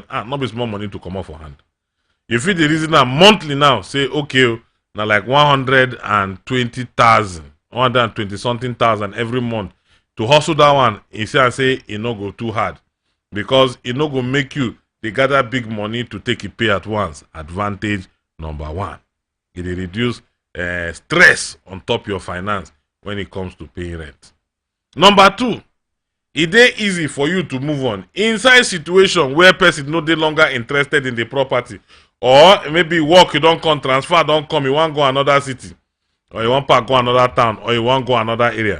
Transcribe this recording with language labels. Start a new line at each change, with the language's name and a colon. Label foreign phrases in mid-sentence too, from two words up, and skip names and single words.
Nigerian Pidgin: Not be small money to come off for hand. You fit the reason now monthly now, say okay, now like 120,000, 120 something thousand every month. To hustle that one, you see and say it no go too hard. Because it no go make you they gather big money to take a pay at once. Advantage number one. It reduce stress on top your finance when it comes to paying rent. Number two, it dey easy for you to move on inside situation where person no dey longer interested in the property, or maybe work you don't come, transfer don't come, you want go another city, or you want to go another town, or you want go another area.